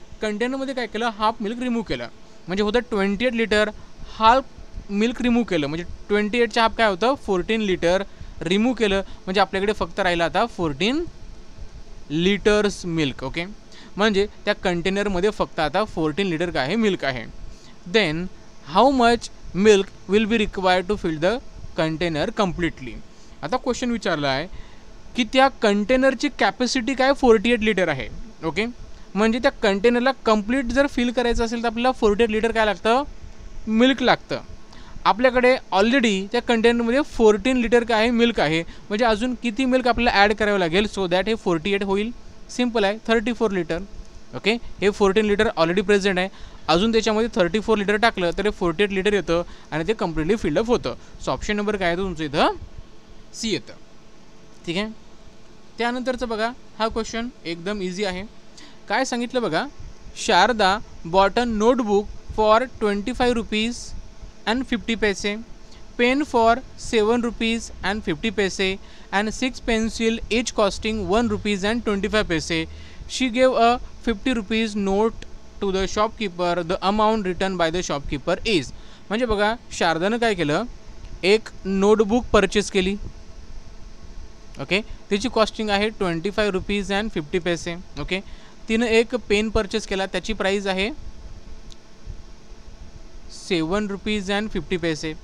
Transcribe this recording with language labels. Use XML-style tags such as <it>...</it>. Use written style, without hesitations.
<mr>कंटेनरमध्ये काय केलं हाफ मिल्क रिमूव्ह केलं म्हणजे होतं 28 लिटर. हाफ मिल्क रिमूव्ह केलं म्हणजे 28च्या हाफ काय होतं 14 लिटर रिमूव्ह केलं म्हणजे आपल्याकडे फक्त राहिलं आता 14 लिटर्स मिल्क. ओके म्हणजे त्या कंटेनरमध्ये फक्त आता 14 लिटर काय आहे मिल्क आहे.</mr> <en>Then how much milk will be required to fill the container completely.</en> <mr>आता क्वेश्चन विचारला आहे की त्या कंटेनरची कॅपॅसिटी काय 48 लिटर आहे. ओके म्हणजे त्या कंटेनरला कंप्लीट जर फिल करायचं असेल तर आपल्याला 48 लिटर काय लागतं मिल्क लागतं. आपल्याकडे ऑलरेडी त्या कंटेनरमध्ये 14 लिटर काय आहे मिल्क आहे म्हणजे अजून किती मिल्क आपल्याला ॲड करावं लागेल सो दॅट हे 48 होईल. सिम्पल आहे 34 लिटर. ओके हे 14 लिटर ऑलरेडी प्रेझेंट आहे अजून त्याच्यामध्ये 34 लिटर टाकलं तर हे 48 लिटर येतं आणि ते कम्प्लिटली फिल्डअप होतं. सो ऑप्शन नंबर काय येतं तुमचं इथं सी येतं. ठीक आहे त्यानंतरचं बघा हा क्वेश्चन एकदम इझी आहे. काय सांगितलं बघा</mr> <en>Sharada bought a notebook for 25 rupees and 50 paise, pen for 7 rupees and 50 paise and 6 pencil each costing 1 rupees and 25 paise. She gave a 50 rupees note to the shopkeeper. The amount written by the shopkeeper is.</en> <mr>म्हणजे बघा शारदानं काय केलं एक notebook purchase केली. Okay त्याची costing आहे 25 rupees and 50 पैसे. Okay तिनं एक पेन परचेस केला त्याची प्राईस आहे 7 रुपीज अँड 50 पैसे.</mr>